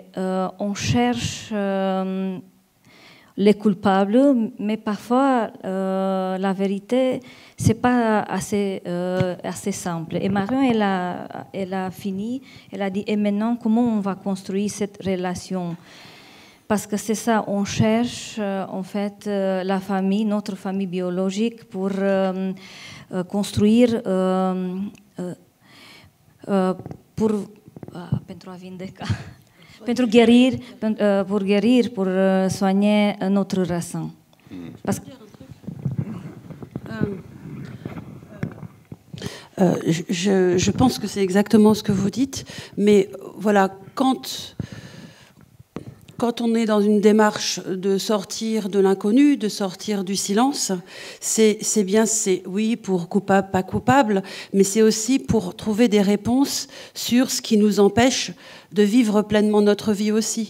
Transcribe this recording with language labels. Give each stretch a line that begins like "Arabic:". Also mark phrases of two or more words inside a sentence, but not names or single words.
French: On cherche les coupables, mais parfois la vérité, c'est pas assez simple. Et Marion, elle a fini, elle a dit, et maintenant, comment on va construire cette relation? Parce que c'est ça, on cherche en fait la famille, notre famille biologique, pour construire,
Romanian: pentru a vindeca.
French: Pentru guérir, pour soigner notre racine. Parce que je pense que c'est exactement ce que vous dites, mais voilà, quand on est dans une démarche de sortir de l'inconnu, de sortir du silence, c'est bien, oui, pour coupable, pas coupable, mais c'est aussi pour trouver des réponses sur ce qui nous empêche de vivre pleinement notre vie aussi.